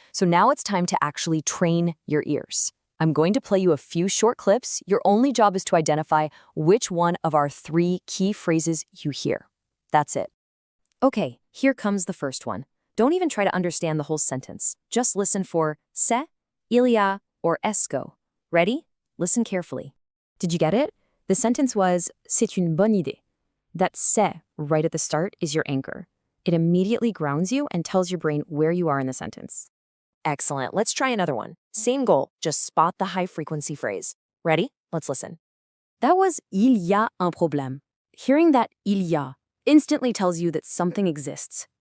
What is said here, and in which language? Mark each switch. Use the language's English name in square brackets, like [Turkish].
[English] So now it's time to actually train your ears. I'm going to play you a few short clips. Your only job is to identify which one of our 3 key phrases you hear. That's it. Okay, here comes the first one. Don't even try to understand the whole sentence. Just listen for c'est, il y a, or est-ce. Ready? Listen carefully. Did you get it? The sentence was, [French] c'est une bonne idée. [English] That c'est right at the start is your anchor. It immediately grounds you and tells your brain where you are in the sentence. Excellent. Let's try another one. Same goal, just spot the high-frequency phrase. Ready? Let's listen. That was [French] il y a un problème. [English] Hearing that il y a instantly tells you that something exists.